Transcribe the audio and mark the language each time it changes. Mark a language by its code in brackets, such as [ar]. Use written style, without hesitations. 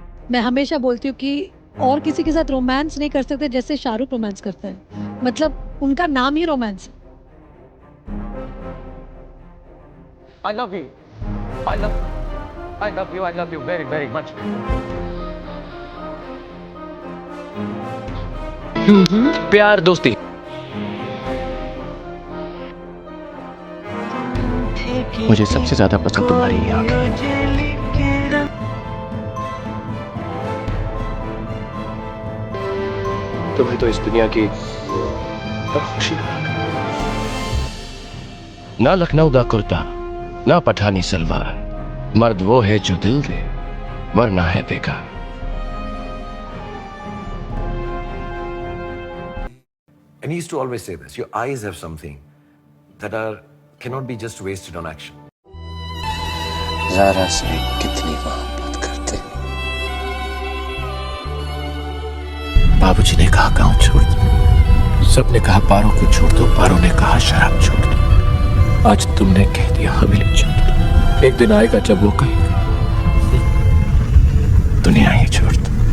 [hi] मैं हमेशा बोलती हूँ कि और किसी के साथ रोमांस नहीं कर सकते जैसे शाहरुख रोमांस करते हैं. मतलब उनका नाम ही रोमांस है. [en] I love you. I love you very, very much. [hi] प्यार दोस्ती. मुझे सबसे ज्यादा पसंद तुम्हारी ये आंखें. तुम्हें तो इस दुनिया की खुशी. ना लखनऊ दा कुर्ता, ना पठानी सलवार, मर्द वो है जो दिल दे, वरना है बेकार. [en] And he used to always say this, your eyes have something that cannot be just wasted on action. [hi] Zaara से कितनी मोहब्बत करते. बाबूजी ने कहा गांव छोड़ दो, सबने कहा पारों को छोड़ दो, पारों ने कहा शराब छोड़ दो. आज तुमने कह दिया हवेली छोड़ दो. एक दिन आएगा जब वो कहेगा दुनिया ही छोड़ दो.